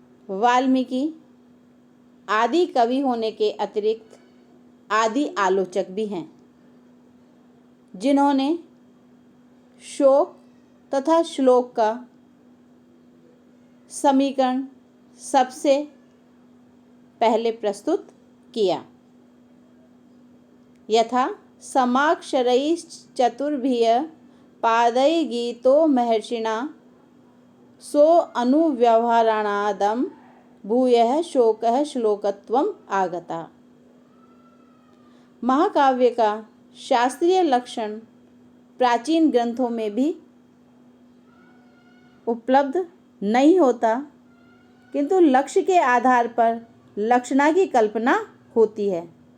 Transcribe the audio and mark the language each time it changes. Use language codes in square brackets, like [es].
[hi] वाल्मीकि आदि कवि होने के अतिरिक्त आदि आलोचक भी हैं, जिन्होंने शोक तथा श्लोक का समीकरण सबसे पहले प्रस्तुत किया। [sa] यथा समाक्षरैश्चतुर्भिः पादैः गीतो महर्षिणा सो अनुव्यवहाराणादं भूयः शोकः श्लोकत्वम् आगता। [hi] महाकाव्य का शास्त्रीय लक्षण प्राचीन ग्रंथों में भी उपलब्ध नहीं होता, किंतु लक्ष्य के आधार पर लक्षणा की कल्पना होती है।